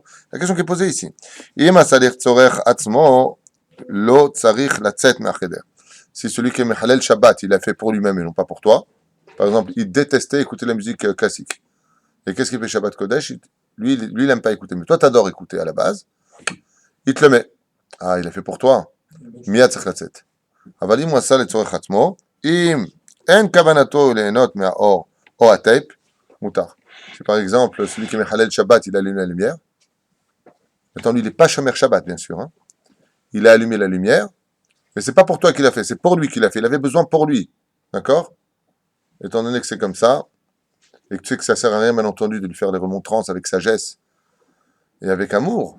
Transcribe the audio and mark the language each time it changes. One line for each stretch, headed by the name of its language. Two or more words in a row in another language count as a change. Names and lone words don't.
French: La question qui est posée ici. Si celui qui est
Hebrew: מחלל שבת,
French: il l'a fait pour lui-même et non pas pour toi. Par exemple, il détestait écouter la musique classique. Et qu'est-ce qu'il fait
Hebrew: שבת קודש?
French: Lui, il n'aime pas écouter. Mais toi, tu adores écouter à la base. Il te le met. Ah, il l'a fait pour toi. Miyad Tzechlatzet.
Hebrew: אבל אם הוא עשה לצורך עצמו, אם אין כוונתו ליהנות מהאור או הטייפ, מותר.
French: Si par exemple, celui qui est
Hebrew: מחלל שבת,
French: il allume la lumière. Maintenant, lui, il n'est pas
Hebrew: שומר שבת,
French: bien sûr. Hein. Il a allumé la lumière, mais c'est pas pour toi qu'il a fait, c'est pour lui qu'il a fait. Il avait besoin pour lui. D'accord? Étant donné que c'est comme ça, et que tu sais que ça sert à rien, bien entendu, de lui faire des remontrances avec sagesse et avec amour.